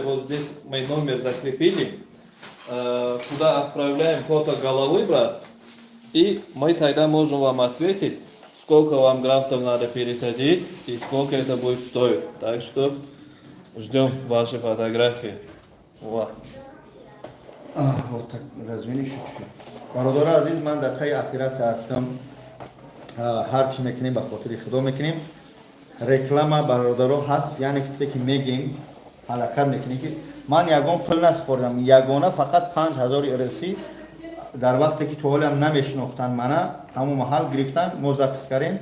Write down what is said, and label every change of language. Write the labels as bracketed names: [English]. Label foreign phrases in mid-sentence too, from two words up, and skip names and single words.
[Russian] Вот здесь мы номер закрепили. Куда отправляем фото головы, брат. И мы тогда можем вам ответить, сколько вам графтов надо пересадить и сколько это будет стоить. Так что ждем ваши фотографии. Вот. Вот так, развини чуть-чуть. [Tajik] Бародора азиз, ман дар таи операция ҳастам. Ҳарчи мекунем ба хотири худо мекунем. Реклама бародаро ҳаст, яъне кисе ки мегем ҳаракат мекунем ки ман ягон пул наспордам. Ягона фақат 5000 ирси дар вақте ки то ҳолам намешинохтанд мана ҳамон маҳал гирифтан мо запис кардем.